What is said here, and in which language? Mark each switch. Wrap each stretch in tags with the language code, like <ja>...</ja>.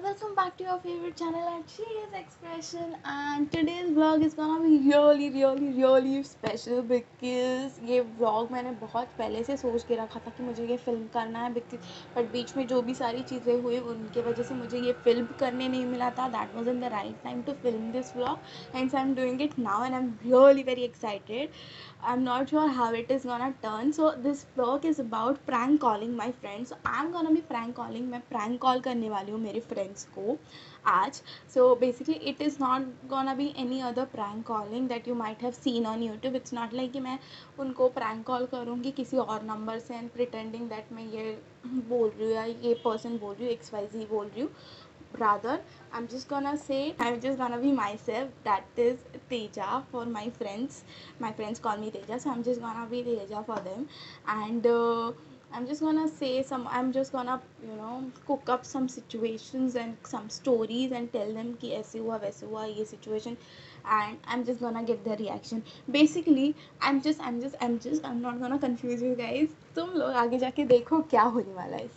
<en>Welcome back to your favorite channel at She's Expression. And today's vlog is gonna be really special because</en> <hi>ये vlog मैंने बहुत पहले से सोच के रखा था कि मुझे ये फिल्म करना है because बट बीच में जो भी सारी चीज़ें हुई उनके वजह से मुझे ये फिल्म करने नहीं मिला था.</hi> <en>That wasn't the right time to film this vlog. Hence I'm doing it now and I'm really very excited. I'm not sure how it is gonna turn. So this vlog is about prank calling my friends. So I'm gonna be prank calling.</en> <hi>मैं prank call करने वाली हूँ मेरे friends को आज.</hi> <en>So basically it is not gonna be any other prank calling that you might have seen on YouTube. It's not like</en> <hi>कि मैं उनको prank call करूँगी किसी और number से</hi> <en>and pretending that</en> <hi>मैं ये बोल रही हूँ या ये person बोल रही हूँ XYZ बोल रही हूँ.</hi> <en>Rather, I'm just gonna be myself. That is Teja for my friends. My friends call me Teja, so I'm just gonna be Teja for them. And I'm just gonna cook up some situations and some stories and tell them</en> <hi>कि ऐसे हुआ वैसे हुआ ये situation,</hi> <en>and I'm just gonna get their reaction. Basically I'm not gonna confuse you guys.</en> <hi>तुम लोग आगे जाके देखो क्या होने वाला है.</hi>